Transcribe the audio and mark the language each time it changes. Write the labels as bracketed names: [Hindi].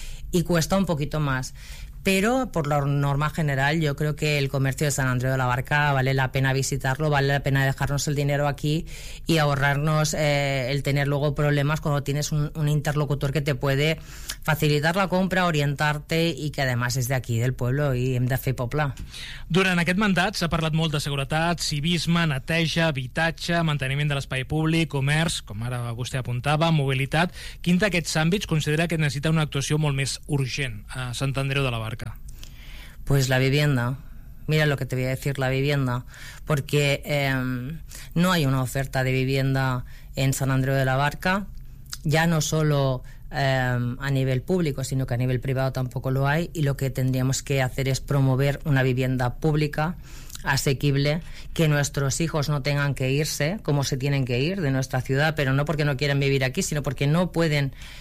[Spanish] Y cuesta un poquito más. Pero, por la norma general, yo creo que el comercio de San Andreu de la Barca vale la pena visitarlo, vale la pena dejarnos el dinero aquí y ahorrarnos el tener luego problemas cuando tienes un interlocutor que te puede facilitar la compra, orientarte y que además es de aquí, del pueblo, y [Catalan] hem de fer poble. Durant aquest mandat s'ha parlat molt de seguretat, civisme, neteja, habitatge, manteniment de l'espai públic, comerç, com ara vostè apuntava, mobilitat. Quin d'aquests àmbits considera que necessita una actuació molt més urgent a Sant Andreu de la Barca? [Spanish] Pues la vivienda. Mira lo que te voy a decir, la vivienda. Porque no hay una oferta de vivienda en San Andreu de la Barca. Ya no solo a nivel público, sino que a nivel privado tampoco lo hay, y lo que tendríamos que hacer es promover una vivienda pública asequible, que nuestros hijos no tengan que irse como se tienen que ir de nuestra ciudad, pero no porque no quieran vivir aquí, sino porque no pueden